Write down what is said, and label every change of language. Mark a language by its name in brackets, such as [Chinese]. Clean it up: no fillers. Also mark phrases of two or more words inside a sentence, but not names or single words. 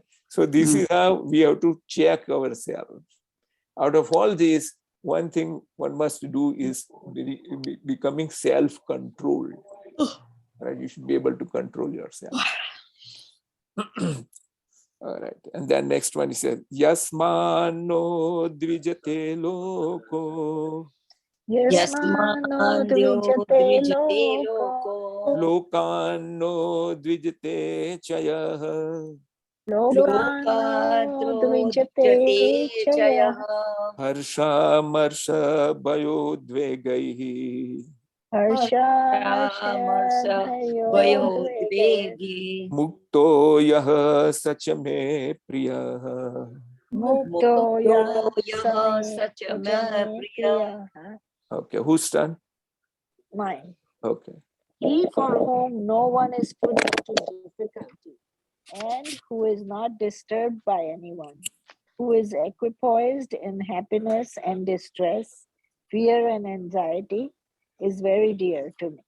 [English] So this is how we have to check ourselves. Out of all these, one thing one must do is becoming self-controlled. Right? You should be able to control yourself. All right. And then next one, he says, [Sanskrit] यस्मान्नो द्विजते लोको Yasmano Yasmandyo dvijate dvijate loko. loko लोकान्नो द्विजते च यः. Lokano lokadro dvijate dvijate chaya. chayah हर्ष मर्ष भयोद्वेगैः. हर्ष मर्ष Marsha भयो द्वेग. Vayodvegi मुक्तो यः स च मे प्रियः. Mukto Mukto ya yaha same sachama sachame priya. priya. [English] Okay, whose turn? Mine. Okay. He for whom no one is put into difficulty, and who is not disturbed by anyone, who is equipoised in happiness and distress, fear and anxiety, is very dear to me.